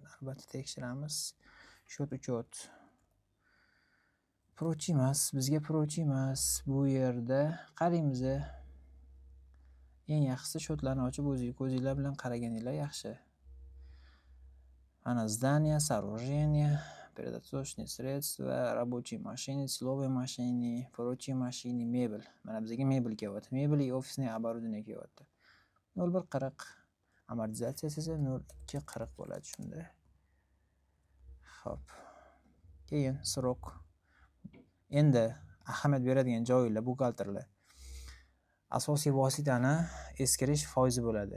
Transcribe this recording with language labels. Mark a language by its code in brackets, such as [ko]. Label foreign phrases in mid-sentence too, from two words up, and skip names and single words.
[uz] Albatta tekshiramiz. [ru] счёт учёт. [uz] Prochi emas, bizga prochi emas. Bu yerda qaraymiz. Eng yaxshisi shotlarni ochib o'zingizlar bilan qaraganinglar yaxshi. [ru] Mana здание, сооружение, передаточные средства, рабочие машины, силовые машины, прочие машины, mebel. [uz] Mana bizga mebel kelyapti. [ru] Mebel и офисное оборудование kelyapti. 0140. [uz] Amortizatsiyasi esa 0240 bo'ladi shunda. Xo'p. Keyin srok. Endi ahamiyat beradigan joylar buxgalterlar. Asosiy vositani eskirish foizi bo'ladi.